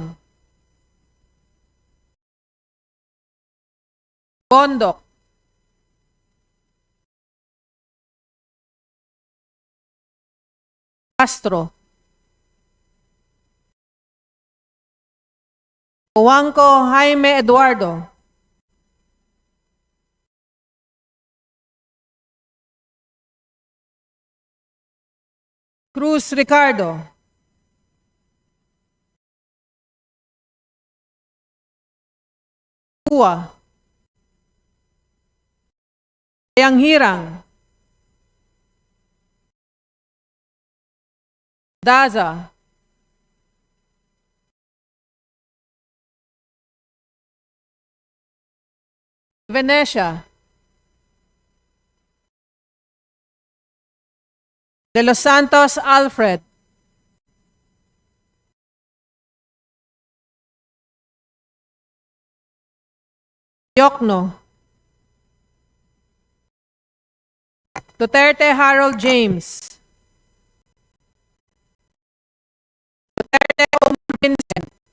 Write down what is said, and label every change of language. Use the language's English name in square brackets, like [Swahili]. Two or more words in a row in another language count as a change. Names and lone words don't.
[English] Bondok. Castro. Juanco Jaime Eduardo. Cruz Ricardo. Kua. Yang Hirang. Daza. Venecia. De Los Santos Alfred. Yokno. Duterte Harold James. Duterte Omar Vincent.